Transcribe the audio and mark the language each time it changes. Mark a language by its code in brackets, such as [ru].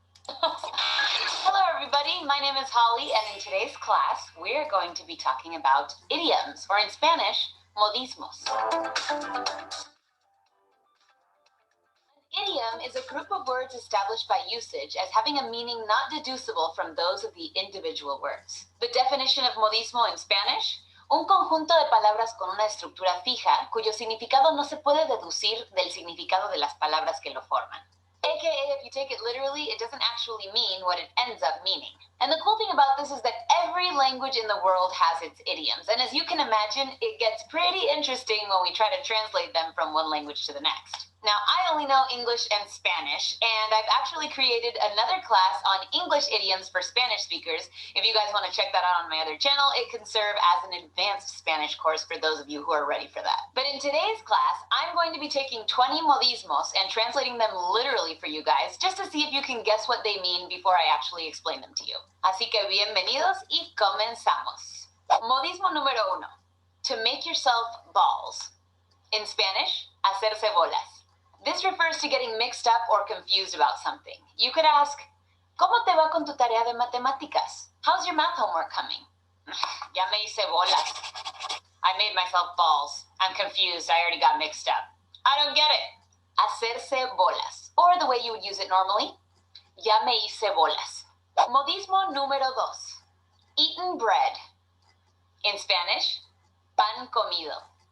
[en] Hello everybody, my name is Holly and in today's class we're going to be talking about idioms, or in Spanish, modismos. An idiom is a group of words established by usage as having a meaning not deducible from those of the individual words. The definition of modismo in Spanish: [es] un conjunto de palabras con una estructura fija cuyo significado no se puede deducir del significado de las palabras que lo forman. [en] AKA, if you take it literally, it doesn't actually mean what it ends up meaning. And the cool thing about this is that every language in the world has its idioms. And as you can imagine, it gets pretty interesting when we try to translate them from one language to the next. Now, I only know English and Spanish, and I've actually created another class on English idioms for Spanish speakers. If you guys want to check that out on my other channel, it can serve as an advanced Spanish course for those of you who are ready for that. But in today's class, I'm going to be taking 20 modismos and translating them literally for you guys, just to see if you can guess what they mean before I actually explain them to you. [es] Así que bienvenidos y comenzamos. Modismo número 1. [en] To make yourself balls. In Spanish, [es] hacerse bolas. [en] This refers to getting mixed up or confused about something. You could ask, [es] ¿Cómo te va con tu tarea de matemáticas? [en] How's your math homework coming? [es] Ya me hice bolas. [en] I made myself balls. I'm confused. I already got mixed up. I don't get it. [es] Hacerse bolas. [en] Or the way you would use it normally, [es] ya me hice bolas. Modismo número 2. [en] Eaten bread. In Spanish, [es] pan comido.